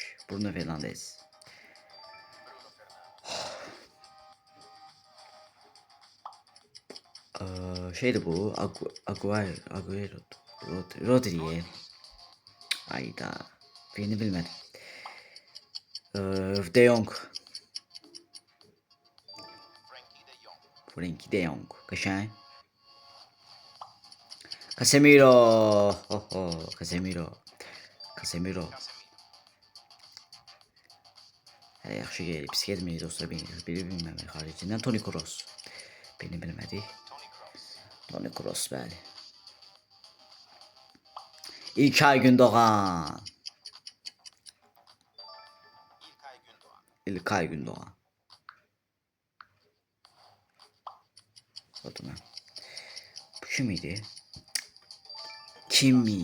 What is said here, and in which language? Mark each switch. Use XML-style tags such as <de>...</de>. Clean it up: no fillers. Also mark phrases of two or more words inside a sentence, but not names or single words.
<az>Şeydi bu. Agüero. Rodri.</az> <tr>Ayda. Birini bilmedim. De Jong. Frenkie de Jong.</tr> <az>Qəşəng. Casemiro. Casemiro. Hələ yaxşı gəlib. Pis gəlməyik dostlar. Biri bilməmək haricindən. Toni Kroos. Beni bilmədik. Toni Kroos bəli. İlkay Gündoğan.</az> <tr>Bakın.</tr> <az>Bu kim idi? Kimi?</az>